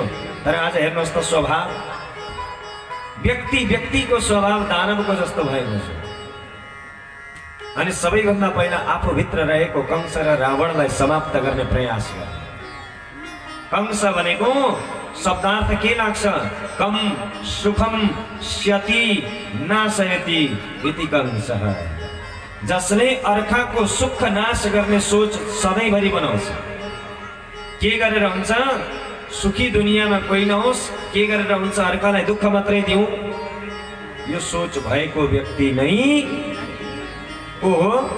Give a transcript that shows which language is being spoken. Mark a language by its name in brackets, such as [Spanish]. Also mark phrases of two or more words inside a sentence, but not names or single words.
[Nepali] तर आज हेर्नुहोस् त स्वभाव, व्यक्ति व्यक्तिको स्वभाव दानवको जस्तो भएको छ। अनि सबैभन्दा पहिला आफूभित्र रहेको कंस र रावणलाई समाप्त गर्ने प्रयास गर्ने। कंस भनेको शब्दार्थ के लाग्छ? [Sanskrit] कम सुखम स्यति नाशयति इति कंसः। [Nepali] जसले अर्काको सुख नाश गर्ने सोच सधैँभरि बनाउँछ। के गरेर हुन्छ? सुखी दुनियाँमा कोही नहोस्, के गरेर हुन्छ? अर्कालाई दुःख मात्रै दिउँ। यो सोच भएको व्यक्ति नै को हो?